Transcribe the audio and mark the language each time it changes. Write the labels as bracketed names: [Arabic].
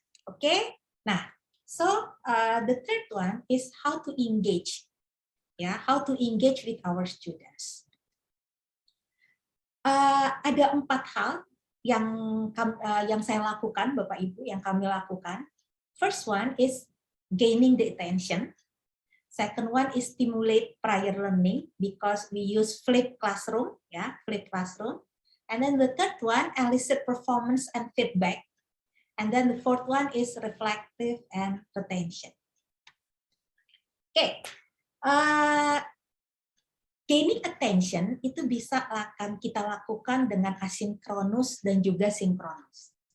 [English] Oke, nah, so the third one is how to engage. Ya, how to engage with our students. [Indonesian] Ada 4 hal yang saya lakukan, Bapak Ibu, yang kami lakukan. [English] First one is gaining the attention. Second one is stimulate prior learning because we use flipped classroom, ya, flipped classroom. And then the third one, elicit performance and feedback. And then the fourth one is reflective and retention. Oke. [Indonesian] Gaining attention itu bisa akan kita lakukan dengan asinkronus dan juga sinkronus.